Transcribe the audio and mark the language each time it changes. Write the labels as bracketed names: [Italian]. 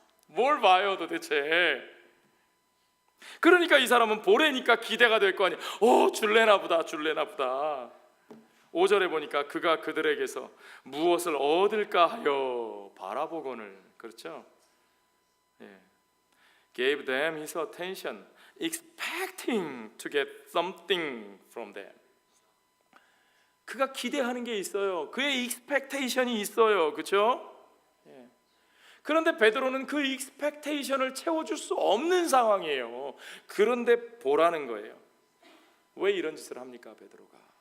[Korean] 뭘 봐요 도대체? 그러니까 이 사람은 보래니까 기대가 될 거 아니에요. 줄래나 보다. 5절에 보니까 그가 그들에게서 무엇을 얻을까 하여 바라보거늘. 그렇죠? [English] Gave them his attention, expecting to get something from them. [Korean] 그가 기대하는 게 있어요. 그의 expectation이 있어요. 그렇죠? 그런데 베드로는 그 익스펙테이션을 채워줄 수 없는 상황이에요. 그런데 보라는 거예요. 왜 이런 짓을 합니까, 베드로가?